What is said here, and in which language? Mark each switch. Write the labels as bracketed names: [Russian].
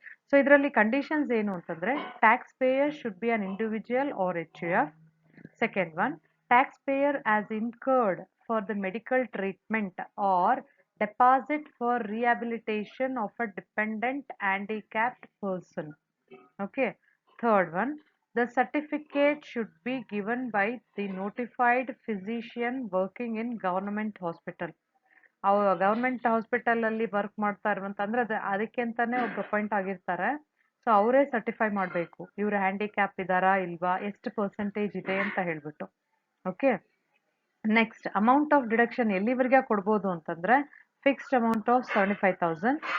[Kannada] So ಇದರಲ್ಲಿ conditions ಏನು ಅಂತಂದ್ರೆ, [English] Tax payer should be an individual or HUF. Second one, tax payer has incurred for the medical treatment or deposit for rehabilitation of a dependent handicapped person. Okay, third one, The certificate should be given by the notified physician working in government hospital. [Kannada] ಅವ್ರು government ಹಾಸ್ಪಿಟಲಲ್ಲಿ work ಮಾಡ್ತಾ ಇರುವಂತ ಅಂದ್ರೆ ಅದಕ್ಕೆ ಅಂತಾನೆ ಒಬ್ರು appoint ಆಗಿರ್ತಾರೆ. So ಅವರೇ ಸರ್ಟಿಫೈ ಮಾಡಬೇಕು ಇವ್ರು ಹ್ಯಾಂಡಿಕ್ಯಾಪ್ ಇದಾರಾ ಇಲ್ವಾ, ಎಷ್ಟು ಪರ್ಸೆಂಟೇಜ್ ಇದೆ ಅಂತ ಹೇಳ್ಬಿಟ್ಟು. [English] okay, next amount of deduction [Kannada] ಎಲ್ಲಿವರೆಗೆ ಕೊಡ್ಬೋದು ಅಂತಂದ್ರೆ [English] Fixed amount of 75,000.